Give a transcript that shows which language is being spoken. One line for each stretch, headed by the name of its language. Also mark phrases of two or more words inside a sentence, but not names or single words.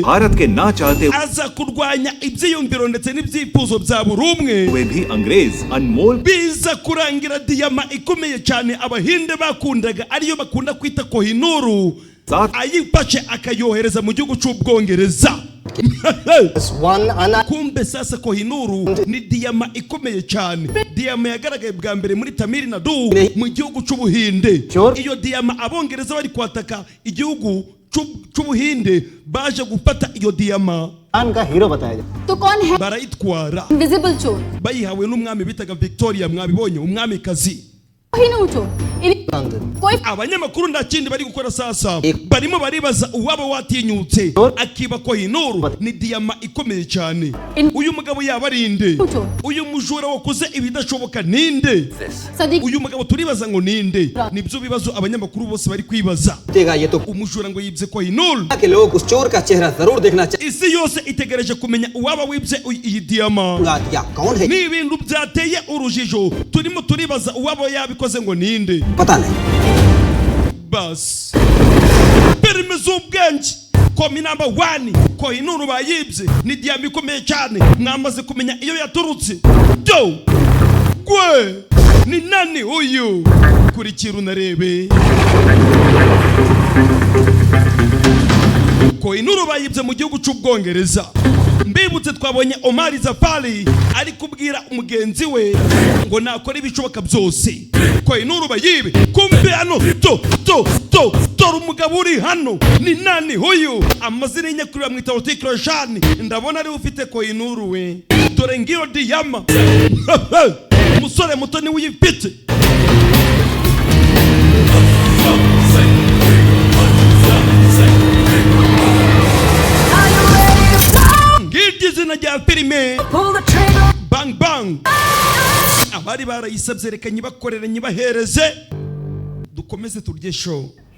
Hindi: भारत के ना चाहते
Kinyarwanda: aza kurwanya ibyiyumviro ndetse n'ibyifuzo bya buri umwe.
Hindi: हुए भी अंग्रेज अनमोल
Kinyarwanda: Biza kurangira diyama ikomeye cyane Abahinde bakundaga, ariyo bakunda kwita Kohinoor, ayifashe akayohereza mu gihugu cy'Ubwongereza. Kumbe sasa Kohinoor ni diyama ikomeye cyane, diyama yagaragaye bwa mbere muri Tamil Nadu mu gihugu cy'Ubuhinde. Iyo diyama abongereza bari kwataka igihugu cy'Ubuhinde baje gufata iyo diyama
Hindi: का हीरो बताया जाए तो कौन है
Kinyarwanda: barayitwara,
Hindi: इनविजिबल चोर,
Kinyarwanda: bayihawe n'umwami bitaga Victoria. Mwabibonye umwamikazi.
Hindi: कोहिनूर चोर कोई
Kinyarwanda: Abanyamakuru nta kindi bari gukora sasa, barimo baribaza uwaba watinyutse akiba Kohinoor ni diyama ikomeye cyane. Uyu mugabo yaba arinde? Uyu mujura wakoze ibidashoboka ninde? Uyu mugabo turibaza ngo ninde? Nibyo bibazo abanyamakuru bose bari kwibaza. Umujura ngo yibye Kohinoor,
Hindi: कि लोग उस चोर का चेहरा जरूर देखना चाहिए.
Kinyarwanda: isi yose itegereje kumenya uwaba wibye iyi diyama.
Hindi: या कौन है
Kinyarwanda: Ni ibintu byateye urujijo, turimo turibaza uwaba yabikoze ngo ninde.
Hindi: पता नहीं.
Kinyarwanda: Bas perime z'ubwenge komi namba 1 Kohinoor bayibye ni diyama ikomeye cyane. Mwamaze kumenya iyo yaturutse?
Swahili: Do gwe ni nani uyu?
Kinyarwanda: Kurikira unarebe. Kohinoor bayibye mu gihugu cy'Ubwongereza. Mbibutse twabonye Omar Zafari ari kubwira umugenzi we ngo nakora ibishoboka byose Kohinoor bayibe. Kumbe hano to umugabo uri hano
Swahili: ni nani huyu?
Kinyarwanda: Amazina y'inyakuri bamwita Roshan. Ndabona ari ufite Kohinoor we. Dore ngiyo diyama. Umusore muto ni uyifite. Izina rya filime Bang Bang, abari barayisabye reka nyibakorere nyibahereze dukomeze turye show.